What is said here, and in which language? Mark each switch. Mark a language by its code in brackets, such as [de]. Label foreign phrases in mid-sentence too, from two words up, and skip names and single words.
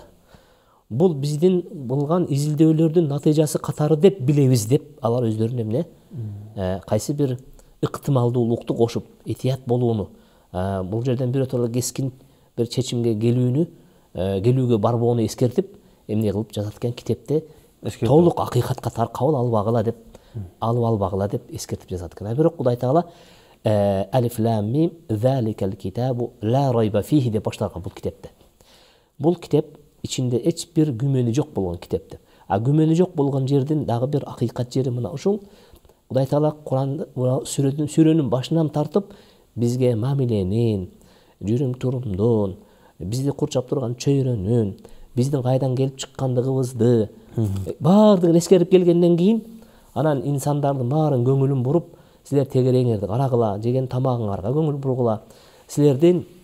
[ky] Бул биздин болгон изилдөөлөрдүн натыйжасы катары деп билебиз деп алар өздөрүнө эмне кайсы бир ыктымалдуулукту кошуп, этият болууну, бул жерден биротоло кескин бир чечимге келүүгө барбоону эскертип, эмне кылып жазат экен, китепте толук акыйкатка кабыл алып албагыла деп эскертип жазат экен. Бирок Кудай Таала [ar] الم ذلك الكتاب لا ريب فيه [ky] деп башталган бул китепте. Бул китеп ичинде эч бир күмөнү жок болгон китеп деп. А күмөнү жок болгон жердин дагы бир акыйкат жери мына ушул. Кудай Таала Куранда сүрөнүн башынан тартып бизге мамиленин, жүрүм турумдун, бизди курчап турган чөйрөнүн, биздин кайдан келип чыккандыгыбызды баардыгын эскерип келгенден кийин анан инсандардын баарын көңүлүн буруп, силер тегереңерди карагыла, жеген тамагыңарга көңүл бургула, силердин